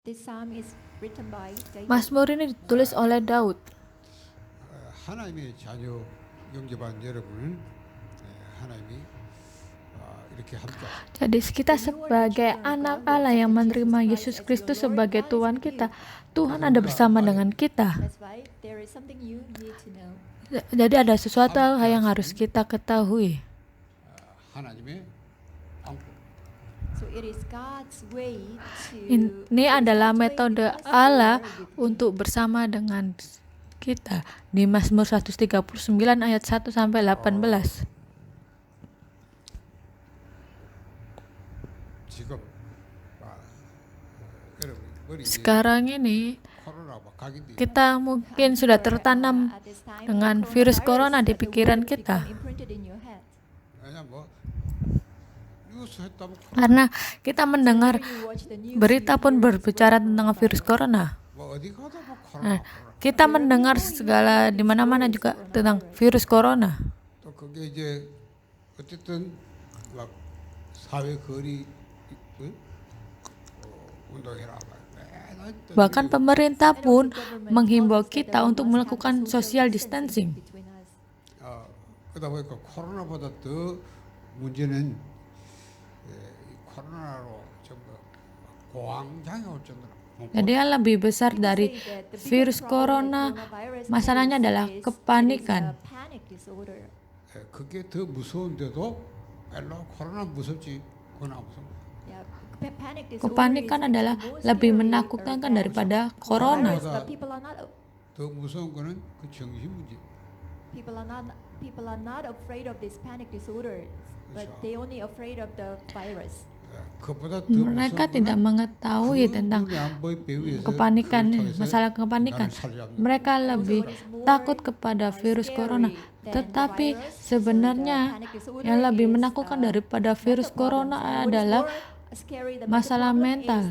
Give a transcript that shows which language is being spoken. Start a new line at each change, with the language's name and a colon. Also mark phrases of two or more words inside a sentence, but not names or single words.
English: This psalm is written by David.
Indonesian: Mazmur ini ditulis oleh Daud.
Korean: 하나님의 자녀 영접한 여러분은 하나님이 이렇게 함께
Indonesian: Jadi kita sebagai anak Allah yang menerima Yesus Kristus sebagai Tuhan kita, Tuhan ada bersama dengan kita.
English: That's why there is something you need to know.
Indonesian: Jadi ada sesuatu yang harus kita ketahui.
Korean: 하나님의 안고
English: So it is God's way to
Indonesian: Ini adalah metode Allah untuk bersama dengan kita di Mazmur 139 ayat 1 sampai 18.
Korean: 지금 여러분 머리에
Indonesian: Sekarang ini
Korean: 코로나가 각인돼
Indonesian: kita mungkin sudah tertanam dengan virus corona di pikiran kita.
English: imprinted in your head.
Korean: 왜냐 뭐 뉴스 했다면
Indonesian: Karena kita mendengar
English: You watch the news,
Indonesian: berita pun berbicara tentang virus corona.
Korean: 뭐 어디 가도 뭐
Indonesian: Nah,
Korean: 코로나
Indonesian: kita mendengar segala di mana-mana juga tentang virus corona.
Korean: 또 그게 이제 어쨌든 막 사회 거리 운동해라
Indonesian: Bahkan pemerintah pun menghimbau kita untuk melakukan
English: social distancing. between us.
Korean: 그러다 보니까 코로나보다 더 문제는 이 코로나로 전부 공황장애 올 정도로
Indonesian: Jadi yang lebih besar dari virus corona, masalahnya adalah kepanikan.
English: Panic disorder.
Korean: 그게 더 무서운데도 별로 코로나 무섭지 그건 안 무서워.
English: Yeah, panic disorder
Indonesian: Kepanikan
English: is
Indonesian: adalah
English: more
Indonesian: lebih
English: scary
Indonesian: menakutkan
English: than
Indonesian: daripada corona.
English: virus, but people are not
Korean: 더 무서운 거는 그 정신 문제.
English: people are not afraid of this panic disorder, but
Korean: 그렇죠.
English: they only afraid of the virus.
Korean: 그보다 더
Indonesian: Mereka tidak mengetahui tentang kepanikan, masalah kepanikan. Mereka lebih takut kepada virus corona. Tetapi sebenarnya yang lebih menakutkan daripada virus corona adalah masalah mental.